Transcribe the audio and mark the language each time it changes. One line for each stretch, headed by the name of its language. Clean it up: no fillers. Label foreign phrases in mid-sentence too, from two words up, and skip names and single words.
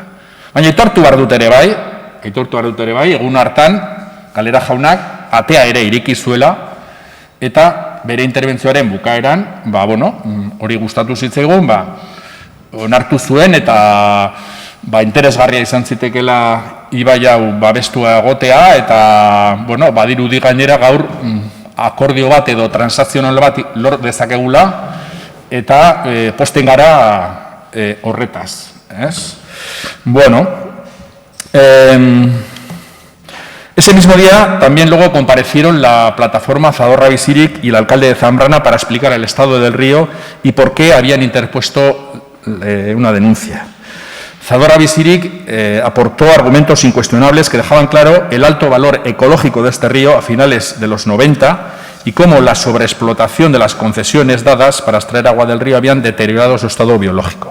Basque: Baina aitortu behar dut ere bai, egun hartan, Galdera jaunak atea ere ireki zuela eta bere interbentzioaren bukaeran, hori gustatu zitzaigun, onartu zuen eta interesgarria izan zitekela ibai hau babestua egotea eta badirudi gainera gaur akordio bat edo transakzional bat lor dezakegula eta posten gara horretaz.
Spanish: Ese mismo día también luego comparecieron la plataforma Zadorra Bizirik y el alcalde de Zambrana para explicar el estado del río y por qué habían interpuesto una denuncia. Zadorra Bizirik aportó argumentos incuestionables que dejaban claro el alto valor ecológico de este río a finales de los 90 y cómo la sobreexplotación de las concesiones dadas para extraer agua del río habían deteriorado su estado biológico.